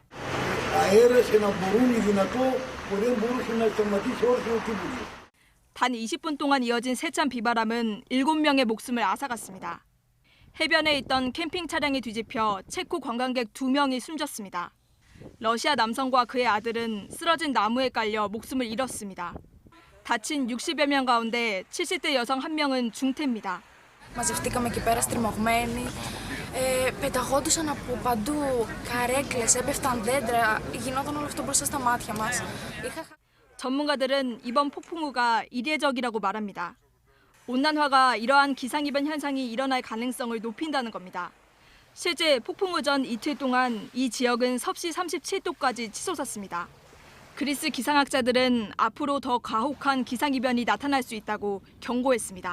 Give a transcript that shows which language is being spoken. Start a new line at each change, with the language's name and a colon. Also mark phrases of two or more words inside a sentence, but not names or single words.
Korean: 단 20분 동안 이어진 세찬 비바람은 7명의 목숨을 앗아갔습니다. 해변에 있던 캠핑 차량이 뒤집혀 체코 관광객 2명이 숨졌습니다. 러시아 남성과 그의 아들은 쓰러진 나무에 깔려 목숨을 잃었습니다. 다친 60여 명 가운데 70대 여성 1명은 중태입니다.
Greek: Μαζευτήκαμε εκεί πέρα στριμωγμένοι. Πεταγόντουσαν από παντού καρέκλες, έπεφταν δέντρα. Γινόταν όλο αυτό μπροστά στα μάτια μας.
Korean: 전문가들은 이번 폭풍우가 이례적이라고 말합니다. 온난화가 이러한 기상이변 현상이 일어날 가능성을 높인다는 겁니다. 실제 폭풍우 전 이틀 동안 이 지역은 섭씨 37도까지 치솟았습니다. 그리스 기상학자들은 앞으로 더 가혹한 기상이변이 나타날 수 있다고 경고했습니다.